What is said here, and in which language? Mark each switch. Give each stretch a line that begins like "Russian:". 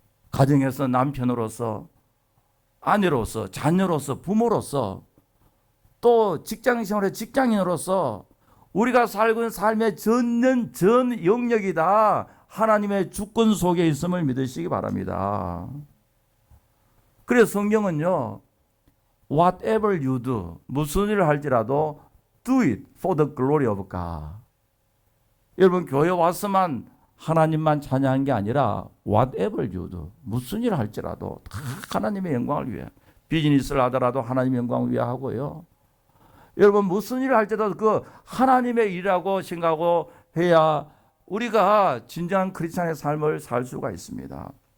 Korean: 가정에서 남편으로서, 아내로서, 자녀로서, 부모로서, 또 직장생활의 직장인으로서 우리가 살고 있는 삶의 전 영역이 다 하나님의 주권 속에 있음을 믿으시기 바랍니다. 그래서 성경은요,
English: whatever you do,
Korean: 무슨 일을 할지라도
English: do it for the glory of God.
Korean: 여러분, 교회 와서만 하나님만 찬양한 게 아니라
English: whatever you do,
Korean: 무슨 일을 할지라도 다 하나님의 영광을 위해, 비즈니스를 하더라도 하나님의 영광을 위해 하고요, 여러분 무슨 일을 할 때도 그 하나님의 일이라고 생각하고 해야 우리가 진정한 크리스찬의 삶을 살 수가 있습니다.